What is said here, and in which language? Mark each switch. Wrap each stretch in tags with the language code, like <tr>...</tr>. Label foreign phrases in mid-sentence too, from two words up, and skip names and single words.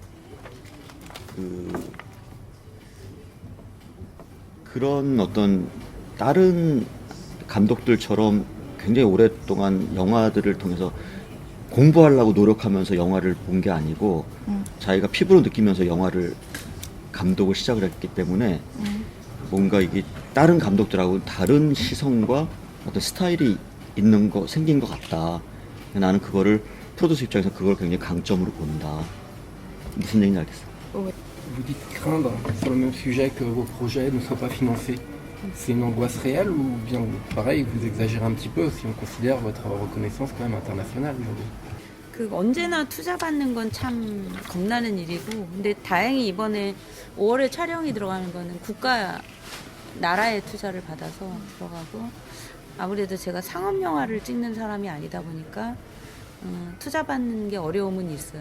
<ko>그런 어떤 다른 감독들처럼 굉장히 오랫동안 영화들을 통해서 공부하려고 노력하면서 영화를 본 게 아니고 자기가 피부로 느끼면서 영화를 감독을 시작을 했기 때문에 뭔가 이게 다른 감독들하고 다른 시선과 어떤 스타일이 생긴 것 같다. 나는 그거를 프로듀서 입장에서 그걸 굉장히 강점으로 본다. 무슨 얘기인지 알겠어.</ko> <fr>Vous dites craindre sur le même sujet que vos projets ne soient pas financés. C'est une angoisse réelle ou bien, pareil, vous exagérez un petit peu si on considère votre reconnaissance quand même internationale aujourd'hui?</fr> <ko>그 언제나 투자받는 건 참 겁나는 일이고, 근데 다행히 이번에 5월에 촬영이 들어가는 거는 나라의 투자를 받아서 들어가고, 아무래도 제가 상업 영화를 찍는 사람이 아니다 보니까 투자받는 게 어려움은 있어요.</ko>